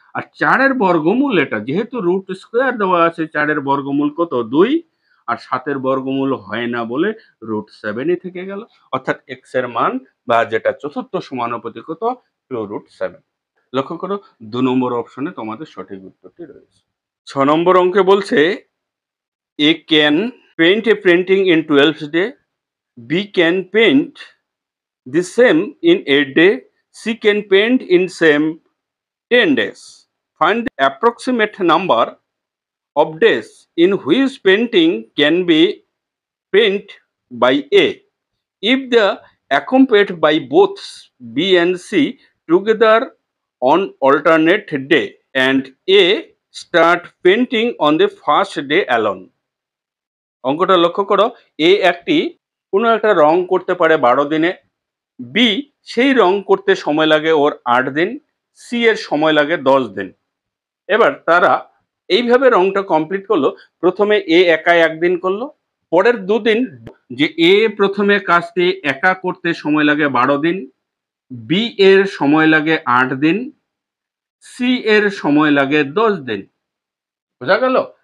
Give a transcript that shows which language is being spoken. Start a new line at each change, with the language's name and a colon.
Bangla: আর 4 এর বর্গমূল, এটা যেহেতু রুট স্কোয়ার দেওয়া আছে, 4 এর বর্গমূল কত 2, আর 7 এর বর্গমূল হয় না বলে √7ই থেকে গেল। অর্থাৎ x এর মান বা যেটা চতুর্থ সমানুপাতি কত, 2√7। লক্ষ্য করো 2 নম্বর অপশনে তোমাদের সঠিক উত্তরটি রয়েছে। 6 নম্বর অঙ্কে বলছে,
English: A can paint a painting in 12 days. B can paint the same in 8 days. C can paint in same 10 days. Find the approximate number of days in which painting can be paint by A. If the accompanied by both B and C together on alternate day and A start painting on the first day alone.
Bangla: অঙ্কটা লক্ষ্য করো, এ কোনো একটা রং করতে পারে 12 দিনে, B সেই রং করতে সময় লাগে ওর 8 দিন, সি এর সময় লাগে 10 দিন। এবার তারা এইভাবে রংটা কমপ্লিট করলো। প্রথমে এ একা 1 দিন করলো, পরের 2 দিন যে এ প্রথমে কাজটি একা করতে সময় লাগে 12 দিন, বি এর সময় লাগে 8 দিন, সি এর সময় লাগে 10 দিন। বোঝা গেল?